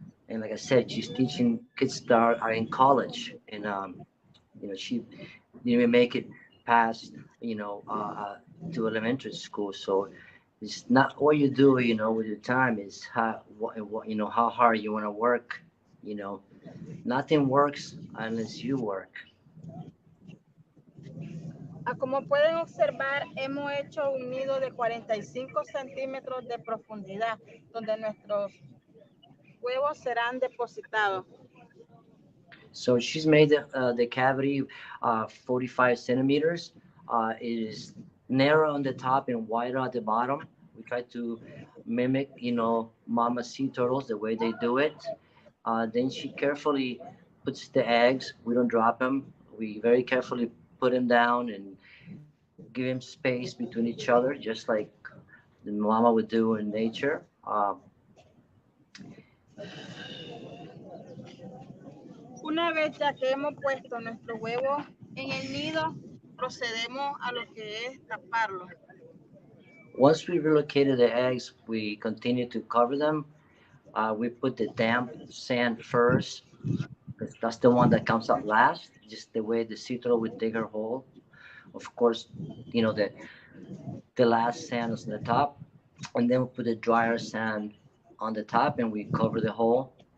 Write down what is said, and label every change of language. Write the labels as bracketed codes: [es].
[en] And like I said, she's teaching kids that are in college, and she didn't even make it past, to elementary school. So it's not what you do, with your time. Is how hard you want to work. Nothing works unless you work. [es] Como pueden observar, hemos hecho un nido de 45 centímetros de profundidad, donde nuestros huevos serán depositados. [en] So she's made the cavity 45 centimeters. It is narrow on the top and wider at the bottom. We try to mimic, mama sea turtles, the way they do it. Then she carefully puts the eggs. We don't drop them. We very carefully put them down and give them space between each other, just like the mama would do in nature. [es] Una vez ya que hemos puesto nuestro huevo en el nido, procedemos a lo que es taparlo. [en] Once we relocated the eggs, we continue to cover them. We put the damp sand first, because that's the one that comes out last, just the way the sea turtle would dig her hole. Of course, the last sand is on the top, and then we put the drier sand on the top, and we cover the hole.